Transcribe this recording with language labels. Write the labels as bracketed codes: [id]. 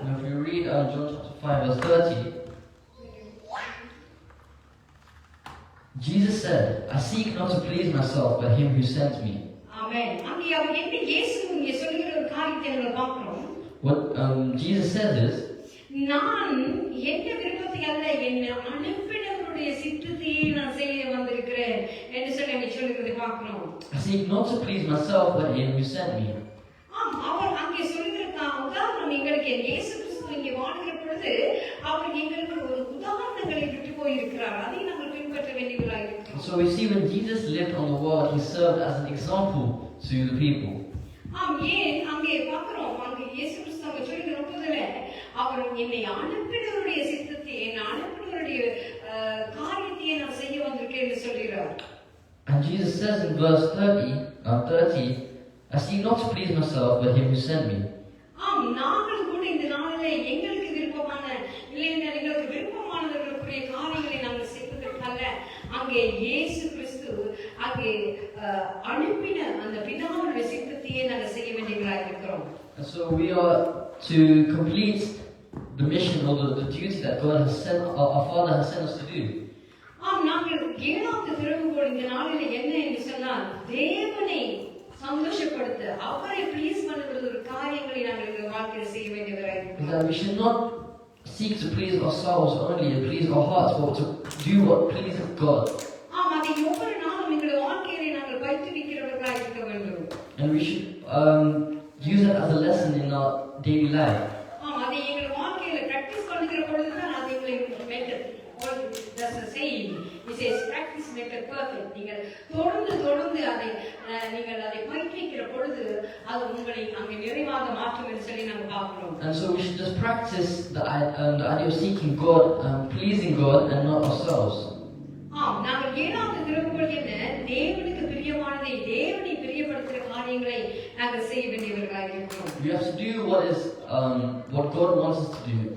[en] And if we read John chapter 5 verse 30, Jesus said, "I seek not to please myself, but him who sent me." [ta] ஆமென். அங்கே அவர் என்ன இயேசு இங்கே சொல்லுகிற ஒரு காரியத்தை நாங்கள் பார்க்கிறோம். [en] What Jesus says is, [ta] நான் என்ன விருப்பத்தை அல்ல, என்னை அனுப்பினவருடைய சித்தத்தையே நான் செய்ய வந்திருக்கிறேன் என்று சொல்லி அங்கே சொல்லுகிறதை பார்க்கிறோம். [en] "I seek not to please myself, but him who sent me." [ta] ஆம், அவர் அங்கே சொல்லுகிற உதாரணம் எங்களுக்கு இயேசு கிறிஸ்து இங்கே வாழ்கிற பொழுது அவர் எங்களுக்கு ஒரு உதாரணங்களை விட்டு போயிருக்கிறார், அதை நாங்கள் பின்பற்ற வேண்டியவர்களாக இருக்கிறோம். [en] So we see when Jesus lived on the world, he served as an example to the people. [ta] ஆம், ஏன் அங்கே பார்க்கிறோம், அங்கே இயேசு கிறிஸ்து அங்கே சொல்லுகிற பொழுதுல அவர் என்னை அனுப்பினவருடைய சித்தத்தை, என்னை அனுப்பினவருடைய காரியத்தை நான் செய்ய வந்திருக்கேன் என்று சொல்கிறார். [en] And Jesus says in verse 30, "I seek not to please myself, but him who sent me." [ta] ஆம், நாங்கள் கூட இந்த நாளிலே எங்களுக்கு விருப்பமான, இல்லைன்னா எங்களுக்கு விருப்பமானவர்களுக்குரிய காரியங்களை நாங்கள் செய்வதற்கல்ல, அங்கே இயேசு கிறிஸ்து அங்கே அனுப்பின அந்த பிதாவுடைய சித்தத்தையே நாங்கள் செய்ய வேண்டியவர்களாக இருக்கிறோம். [en] And so we are to complete the mission or the duty that God has sent, our Father has sent us to do. [ta] ஆம், நாங்கள் 7வது திறவுகோல் இந்த நாளிலே என்ன என்று சொன்னால், தேவனை சந்தோஷப்படுத்த, அவரை ப்ளீஸ் பண்ணுகிற ஒரு காரியங்களை நாங்கள் இந்த வாழ்க்கையில் செய்ய வேண்டியவராக [en] Is [ta] இருக்கிறோம். [en] that we should not seek to please ourselves only and please our hearts, but to do what pleases God. [ta] ஆம், அதை ஒவ்வொரு நாளும் எங்களுடைய வாழ்க்கையிலே நாங்கள் பயிற்றுவிக்கிறவர்களாக இருக்க வேண்டும். [en] And we should use it as a lesson in our daily life. [ta] ஆம், அதை எங்கள் வாழ்க்கையில பிராக்டிஸ் பண்ணுகிற பொழுதுதான் அது எங்களுக்கு method. [en] That's a saying. It says practice makes perfect. [ta] நீங்கள் தொடர்ந்து நீங்கள் அதை பயிற்றுவிக்கிற பொழுது அது உங்களை அங்கே நிறைவாக மாற்றும் என்று சொல்லி நாங்கள் பார்க்கிறோம். [en] And so we should just practice the idea of seeking God, pleasing God, and not ourselves. [ta] ஆம், நாங்கள் 7வது திறவுகோல் என்ன, தேவனுக்கு பிரியமானதை, தேவனை பிரியப்படுத்துகிற காரியங்களை நாங்கள் செய்ய வேண்டியவர்களாக இருக்கிறோம். [en] We have to do what God wants us to do.